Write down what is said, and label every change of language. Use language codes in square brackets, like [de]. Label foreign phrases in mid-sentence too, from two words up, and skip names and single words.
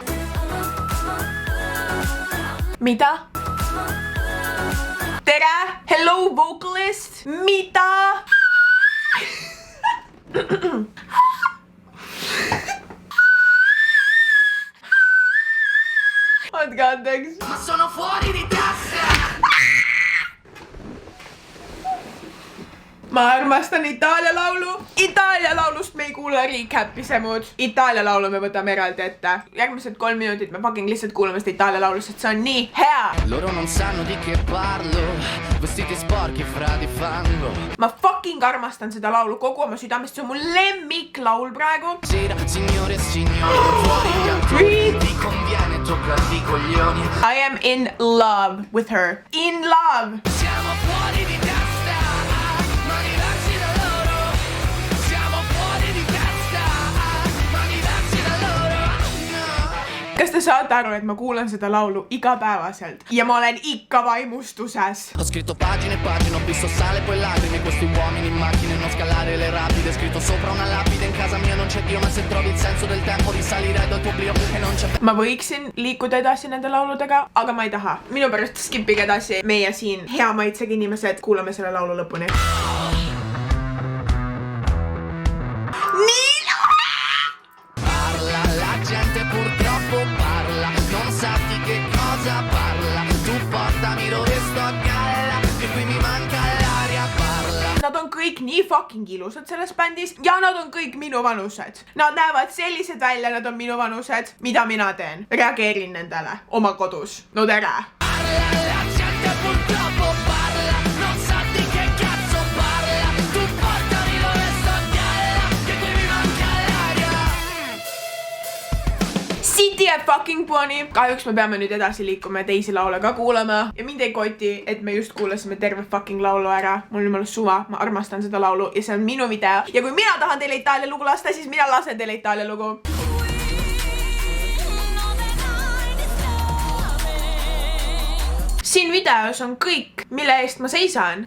[et] Mida? Tere! [en] Hello, vocalist! [et] Mida? Andke andeks. [it] Ma sono fuori di testa! [et] Ma armastan Itaalia laulu. Itaalia laulust me ei kuule recap-isemud. Itaalia laulu me võtame eraldi ette. Järgmised 3 minutit me fucking lihtsalt kuulame seda Itaalia laulust, et see on nii hea. [it] Loro non sanno di che parlo, vestiti sporchi fra di fango. [et] Ma fucking armastan seda laulu kogu oma südamest, see on mu lemmiklaul praegu. [it] Gira, signore e signori, fuori gli altri, ti conviene toccarti i coglioni. [en] I am in love with her. In love. [it] Siamo fuori di testa, ma diversi da loro. Siamo fuori di testa, ma diversi da loro. [et] saate aru, et ma kuulan seda laulu igapäevaselt ja ma olen ikka vaimustuses. [it] Ho scritto pagine e pagine, ho visto sale poi lacrime, questi uomini in macchine, non scalare le rapide, scritto sopra una lapide, in casa mia non c'è Dio, ma se trovi il senso del tempo risalirai dal tuo oblio e non c'è... [et] Ma võiksin liikuda edasi nende lauludega, aga ma ei taha. Minu pärast skipige edasi, meie siin hea maitsega inimesed, kuulame selle laulu lõpuni. Nii [it] Parla, la gente purtroppo parla, non sa di che cosa parla, tu portami dove sto a galla, che qui mi manca l'aria, parla. [et] Nad on kõik nii fucking ilusad selles bändis ja nad on kõik minu vanused. Nad näevad sellised välja, nad on minu vanused. Mida mina teen? Reageerin nendele oma kodus. No tere! [it] Parla, la gente purtroppo parla, non sa di che cazzo parla, tu portami dove sto a galla, che qui mi manca l'aria. [et] City ja fucking Pony. Kahjuks me peame nüüd edasi liikuma ja teisi laule ka kuulama. Ja mind ei koti, et me just kuulasime terve fucking laulu ära. Mul on jumala suva, ma armastan seda laulu ja see on minu video. Ja kui mina tahan teile Itaalia lugu lasta, siis mina lasen teile Itaalia lugu. Siin videos on kõik, mille eest ma seisan.